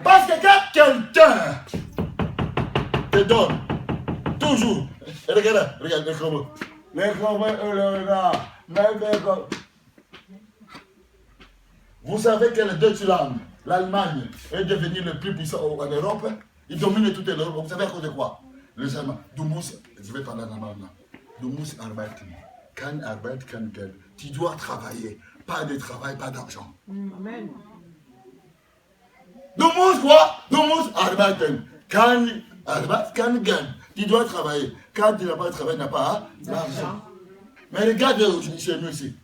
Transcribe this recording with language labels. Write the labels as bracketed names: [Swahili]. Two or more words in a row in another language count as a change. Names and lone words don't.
[French] Parce que quand quelqu'un te donne, toujours, regarde, les chromes. Vous savez que les Deutschland, l'Allemagne, est devenu le plus puissant en Europe. Ils dominent toute l'Europe. Vous savez à cause de quoi? Les Allemands. [German] Du musst, [French] je vais parler en allemand là. [German] Du musst arbeiten. Kein Arbeit, kein Geld. [French] Tu dois travailler. Pas de travail, pas d'argent. Amen. [German] Du musst quoi? Du Arbaten. [French] Quand gagne, tu dois travailler. Quand tu n'as pas travaillé, tu n'as pas l'argent. Mais regardez chez nous ici.